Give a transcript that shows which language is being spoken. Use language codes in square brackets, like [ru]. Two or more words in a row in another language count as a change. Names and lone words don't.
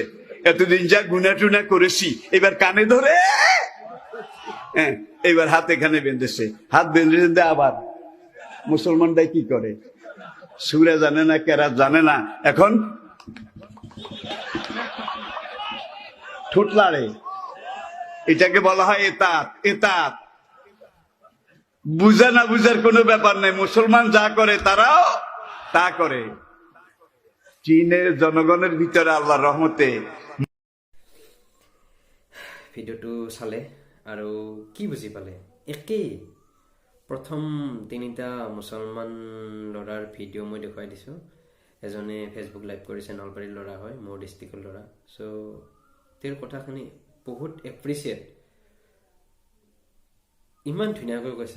[bn] এতদিন যা গুনা টুনা করেছি, এবার কানে ধরে, হ্যাঁ, এবার হাত এখানে বেঁধেছে, হাত বেঁধে আবার মুসলমানরাই কি করে, সুরা জানে না, কেরাত জানে না, এখন ঠোঁট লাড়ে। এটাকে বলা হয় এতাত। এতাত বুঝা না বুঝার কোনো ব্যাপার নেই, মুসলমান যা করে তারাও তা করে। চীনের জনগণের ভিতরে আল্লাহর রহমতে [as] ভিডিঅ'টো চালে আৰু কি বুজি পালে? একেই। প্ৰথম 3টা মুছলমান ল'ৰাৰ ভিডিঅ' মই দেখুৱাই দিছোঁ। এজনে ফেচবুক লাইভ কৰিছে, নলবাৰীৰ ল'ৰা হয়, মোৰ ডিষ্ট্ৰিক্টৰ ল'ৰা। চ' তেওঁৰ কথাখিনি বহুত এপ্ৰিচিয়েট, ইমান ধুনীয়াকৈ কৈছে।